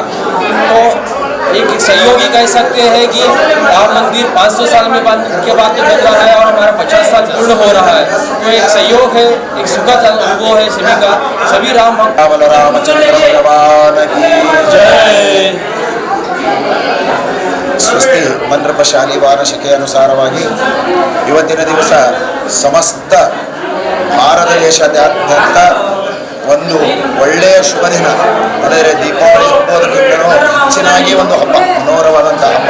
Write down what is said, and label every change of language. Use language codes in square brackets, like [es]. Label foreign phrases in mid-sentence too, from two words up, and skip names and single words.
[hi] तो एक सहयोगी कह सकते हैं कि राम मंदिर 500 साल में के बाद में बन रहा है और हमारा 50 साल पूर्ण हो रहा है। तो एक सहयोग है, एक सुखद अनुभव है सभी का। सभी राम रामचंद्र भगवान की जय। [kn] ಸ್ವಸ್ತಿ ಮಂತ್ರಪ ಶಾಲಿವಾರ ಶಕೆ ಅನುಸಾರವಾಗಿ ಇವತ್ತಿನ ದಿವಸ ಸಮಸ್ತ ಭಾರತ ದೇಶಾದ್ಯಂತ ಒಂದು ಒಳ್ಳೆಯ ಶುಭ ದಿನ, ಅಂದರೆ ದೀಪಾವಳಿ ಹಬ್ಬದಕ್ಕಿಂತಲೂ ಹೆಚ್ಚಿನಾಗಿ ಒಂದು ಹಬ್ಬ, ಮನೋಹರವಾದಂಥ ಹಬ್ಬ.